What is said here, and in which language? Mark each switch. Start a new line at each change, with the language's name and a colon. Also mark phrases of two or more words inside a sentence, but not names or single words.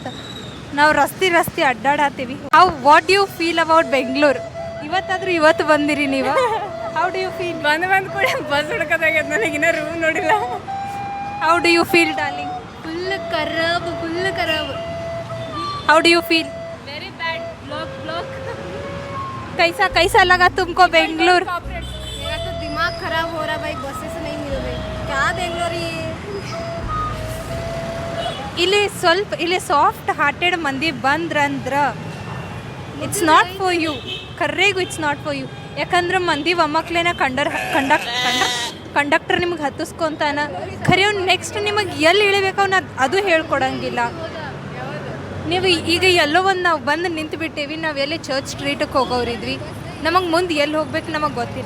Kannada: ನಾವು ರಸ್ತೆ ಅಡ್ಡಾಡತ್ತೀವಿ.
English: what you feel about Bengaluru?
Kannada: ಇವತ್ತು ಬಂದಿರಿ ನೀವು.
English: how do you feel?
Kannada: ಬಂದು ಕೂಡ ಬಸ್ ಹುಡ್ಕೋದಾಗ್ಯದ, ನನಗಿನ್ನ ರೂಮ್ ನೋಡಿಲ್ಲ.
English: how do you feel darling?
Kannada: ಫುಲ್ ಖರಾಬ್.
English: how do you feel? very bad. black
Hindi: कैसा लगा तुमको बेंगलुरु? मेरा तो दिमाग खराब हो रहा भाई, बसेस नहीं मिल रही. क्या बेंगलुरु
English: ಇಲ್ಲಿ soft hearted
Kannada: ಮಂದಿ ಬಂದ್ರಂದ್ರೆ
English: it's not for you. ಕರ್ರೆಗೂ it's not for you.
Kannada: ಯಾಕಂದ್ರೆ ಮಂದಿ ಒಮ್ಮಕ್ಲೇನ ಕಂಡಕ್ಟರ್ ನಿಮ್ಗೆ ಹತ್ತಿಸ್ಕೊಂತಾನ. ಖರೆ ಅವ್ನು ನೆಕ್ಸ್ಟ್ ನಿಮಗೆ ಎಲ್ಲಿ ಇಳಿಬೇಕು ಅದು ಹೇಳ್ಕೊಡಂಗಿಲ್ಲ. ನೀವು ಈಗ ಎಲ್ಲೋ ಒಂದು ನಾವು ಬಂದು ನಿಂತು ಬಿಟ್ಟೇವಿ. ನಾವು ಎಲ್ಲಿ ಚರ್ಚ್ ಸ್ಟ್ರೀಟಿಗೆ ಹೋಗೋರಿದ್ವಿ, ನಮಗೆ ಮುಂದೆ ಎಲ್ಲಿ ಹೋಗ್ಬೇಕು ನಮಗೆ ಗೊತ್ತಿಲ್ಲ.